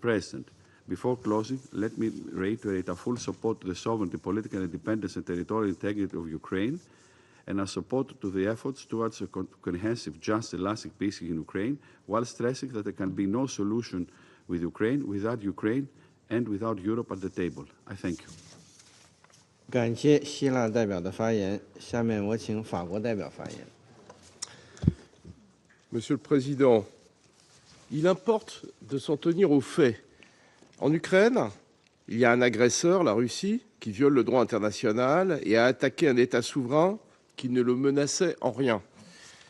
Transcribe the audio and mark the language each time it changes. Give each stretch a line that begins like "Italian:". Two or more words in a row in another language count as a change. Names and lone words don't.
English: President, before closing, let me reiterate our full support to the sovereignty, political independence, and territorial integrity of Ukraine, and our support to the efforts towards a comprehensive, just, and lasting peace in Ukraine, while stressing that there can be no solution with Ukraine without Ukraine and without Europe at the table. I thank you.
Chinese: 感谢希腊代表的发言。下面我请法国代表发言。
French: Monsieur le Président, il importe de s'en tenir aux faits. En Ukraine, il y a un agresseur, la Russie, qui viole le droit international et a attaqué un État souverain qui ne le menaçait en rien.